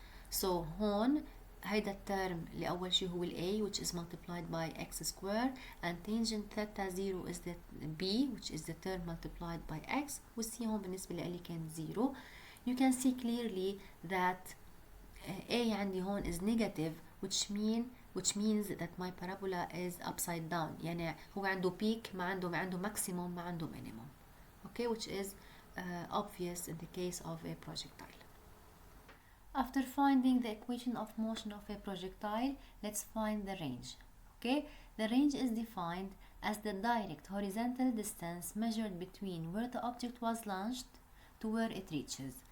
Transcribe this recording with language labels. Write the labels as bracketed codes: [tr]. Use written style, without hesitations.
[en] so [ar] هون هيدا الترم اللي أول شيء هو ال [en] a which is multiplied by x square and tangent theta 0 is the b which is the term multiplied by x وال c [ar] هون بالنسبة لي كان [en] 0. you can see clearly that a [ar] عندي هون [en] is negative which means that my parabola is upside down. [ar] يعني هو عنده peak ما عنده maximum ما عنده minimum. [en] okay, which is obvious in the case of a projectile. After finding the equation of motion of a projectile, let's find the range. Okay, the range is defined as the direct horizontal distance measured between where the object was launched to where it reaches.